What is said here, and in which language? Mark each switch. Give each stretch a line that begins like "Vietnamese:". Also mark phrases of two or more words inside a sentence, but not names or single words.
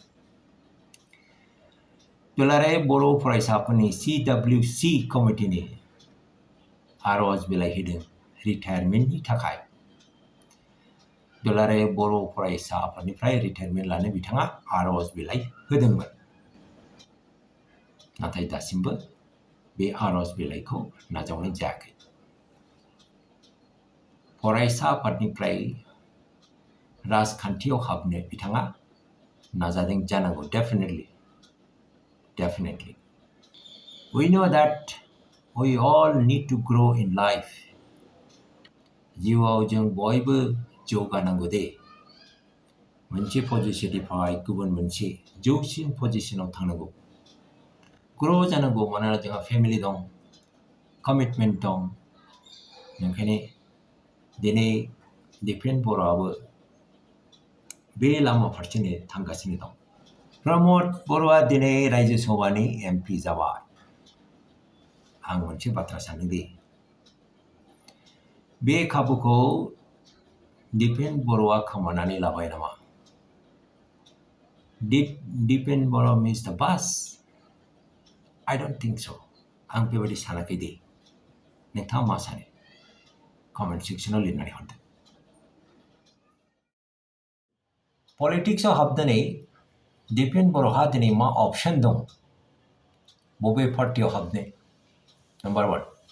Bodo: दुलाराय बर' फरायसाफोरनि CWC कमिटिनि आर'ज बिलाइ होदों रिटायारमेन्टनि थाखाय दुलाराय बर' फरायसा आफादनिफ्राय रिटायारमेन्ट लानो बिथाङा आर'ज बिलाइ होदोंमोन नाथाय दासिमबो बे आर'ज बिलाइखौ नाजावनाय जायाखै फरायसा आफादनिफ्राय राजखान्थियाव हाबनो बिथाङा नाजादों जानांगौ
English: definitely we know that we all need to grow in life
Bodo: जिउआव जों बयबो जौगानांगौ दे मोनसे पजिशननिफ्राय गुबुन मोनसे जौसिन पजिशनाव थांनांगौ ग्र' जानांगौ मानोना जोंहा फेमिलि दं कमिटमेन्ट दं ओंखायनो दिनै दिपेन बर'आबो बे लामा फारसेनो थांगासिनो दं प्रमद बर'आ दिनै रायजो सभानि MP जाबाय आं मोनसे बाथ्रा सानो दे बे खाबुखौ दिपेन बर'आ खोमानानै लाबाय नामा दिपेन बर'
English: miss the bus I don't think so
Bodo: आं बेबायदि सानाखै दे नोंथाङा मा सानो कमेन्ट सेक्सनाव लिरनानै हरदो पलिटिक्सआव हाबनानै दिपेन बर'हा दिनै मा अपसन दं बबे पार्टियाव हाबनो नम्बर 1